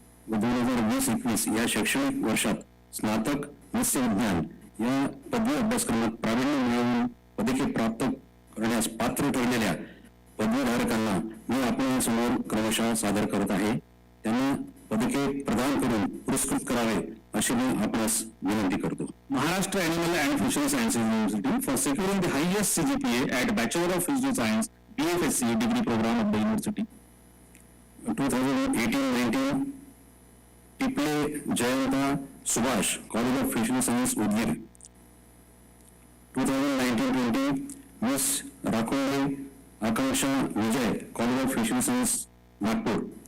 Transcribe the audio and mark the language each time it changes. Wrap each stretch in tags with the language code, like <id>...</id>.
<mr>व 2020-21 या शैक्षणिक वर्षात स्नातक मत्स्य विज्ञान या पदवी अभ्यासक्रमात प्रावीण्य मिळवून पदके प्राप्त करण्यास पात्र ठरलेल्या पदवीधारकांना मी आपल्यासमोर क्रमशः सादर करत आहे. त्यांना पदके प्रदान करून पुरस्कृत करावे अशी मी आपणास विनंती करतो.</mr> <en>Maharashtra Animal and Fishery Sciences University for securing the highest CGPA at Bachelor of Fishery Science BFSC degree program of the university. 2018-19 Tiple Jayanta Subhash college of fishery science Udgir. 2019-20 miss Rakhonde Akanksha Vijay college of fishery science Nagpur.</en>